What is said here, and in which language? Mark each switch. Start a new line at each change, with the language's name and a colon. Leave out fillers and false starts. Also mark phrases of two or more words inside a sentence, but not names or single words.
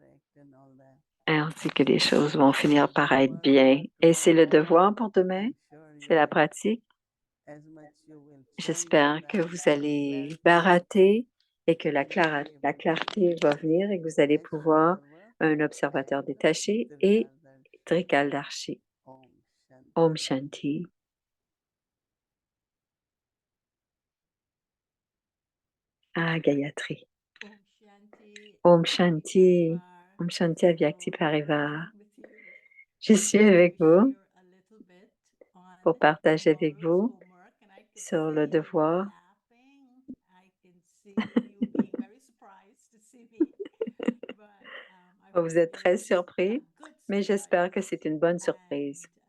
French: Elle dit que les choses vont finir par être bien. Et c'est le devoir pour demain C'est la pratique.
English: as much you will chant
French: J'espère que
English: that
French: vous allez
English: clarity
French: barater et que la
English: and you'll be able to
French: clarté va venir et que vous allez
English: as
French: pouvoir observer un observateur
English: and
French: détaché et Trikaldarshi. Trikaldarshi.
Hindi: ॐ शान्ति. ॐ शान्ति। आह, गायत्री. ॐ शान्ति. ॐ शान्ति. ॐ शान्ति अव्यक्ति परिवार.
French: Je suis avec vous pour partager avec vous sur le devoir. Vous êtes très surpris, mais j'espère que c'est une bonne surprise.